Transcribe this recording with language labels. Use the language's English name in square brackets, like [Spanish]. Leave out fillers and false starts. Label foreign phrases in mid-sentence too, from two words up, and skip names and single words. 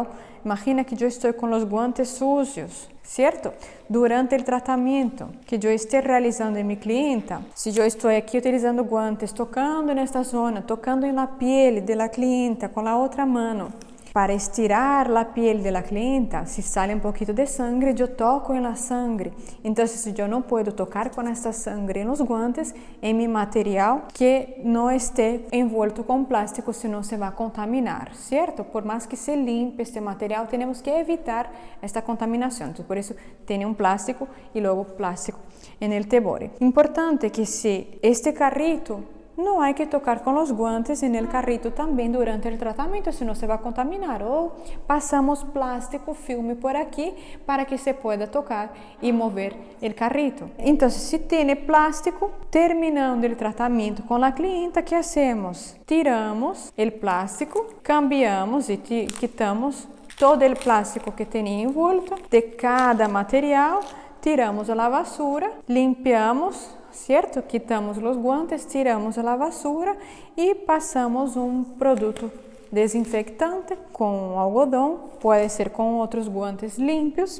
[Spanish] Imagina que yo estoy con los guantes sucios, ¿cierto? Durante el tratamiento que yo esté realizando en mi clienta, si yo estoy aquí utilizando guantes, tocando en esta zona, tocando en la piel de la clienta con la otra mano, [Portuguese] Para estirar a pele da clienta, se sale um pouquinho de sangue, eu toco na sangue. Então, se eu não posso tocar com esta sangue nos guantes, em meu material que não esteja envolto com plástico, senão se vai contaminar, certo? Por mais que se limpe este material, temos que evitar esta contaminação. Então, por isso, tem um plástico e logo plástico no tebore. Importante que se este carrito não há que tocar com os guantes no carrito também durante o tratamento, senão se vai contaminar. Ou passamos plástico, filme por aqui para que [Spanish] se pueda [Portuguese] tocar e mover o carrito. Então, se tem plástico, terminando o tratamento com a clienta, que hacemos? Tiramos o plástico, cambiamos e quitamos todo o plástico que tem envolto de cada material, tiramos a vassoura, limpiamos, certo? Quitamos os guantes, tiramos a vassoura e passamos um produto desinfectante com algodão, pode ser com outros guantes limpos.